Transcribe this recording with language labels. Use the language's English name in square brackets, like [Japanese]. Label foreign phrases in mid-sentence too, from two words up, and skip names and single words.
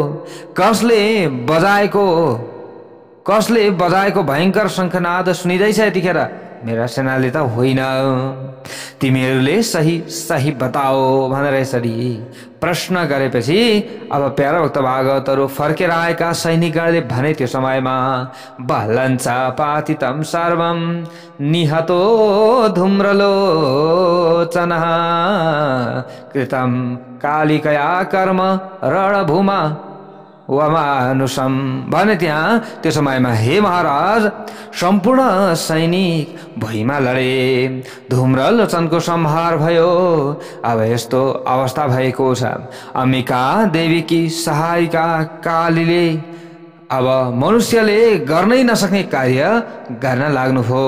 [Nepali] कसले बजाएको भयङ्कर शङ्खनाद सुनिँदैछ यतिखेर? मेरा सेनाले त होइन। तिमीहरूले सही बताओ भनेर यसरी प्रश्न गरेपछि अब प्यारा भक्त भागवतहरू फर्केर आएका सैनिकहरूले भने त्यो समयमा [Sanskrit] बलञ्च पातितं सर्वं निहतो धूम्रलोचनः कृतं कालिकया कर्म रणभूमा [Nepali] वमानुषम भने त्यहाँ त्यो समयमा हे महाराज सम्पूर्ण सैनिक भुइँमा लडे, धूम्रलोचनको संहार भयो। अब यस्तो अवस्था भएको छ, अम्बिका देवीकी सहायिका कालीले अब मनुष्यले गर्नै नसक्ने कार्य गर्न लाग्नुभयो।